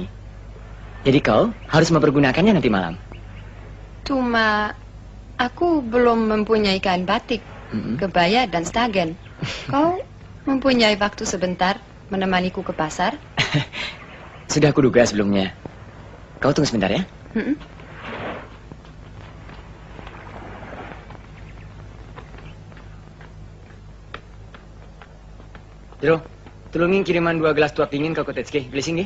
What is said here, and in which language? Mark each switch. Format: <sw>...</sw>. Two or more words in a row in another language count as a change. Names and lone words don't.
<id>Jadi kau harus mempergunakannya nanti malam. Cuma aku belum mempunyai kain batik, kebaya dan stagen. Kau mempunyai waktu sebentar menemaniku ke pasar? Sudah kuduga sebelumnya. Kau tunggu sebentar ya. Jero, tulungin kiriman 2 gelas tuak dingin ke Kotetsuki. Beli sini.</id>